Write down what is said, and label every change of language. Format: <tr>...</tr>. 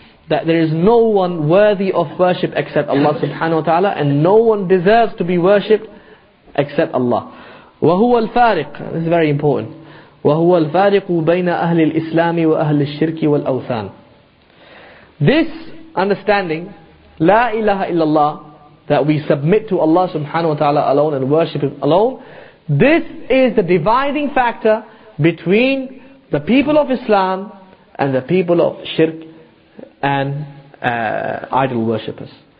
<en>That there is no one worthy of worship except Allah subhanahu wa ta'ala, and no one deserves to be worshipped except Allah.</en> <ar>وهو الفارق,</ar> <en>this is very important,</en> <ar>وهو الفارق بين أهل الإسلام وأهل الشرك والأوثان.</ar> <en>This understanding, La ilaha illallah, that we submit to Allah subhanahu wa ta'ala alone and worship Him alone, this is the dividing factor between the people of Islam and the people of shirk and idol worshippers.</en>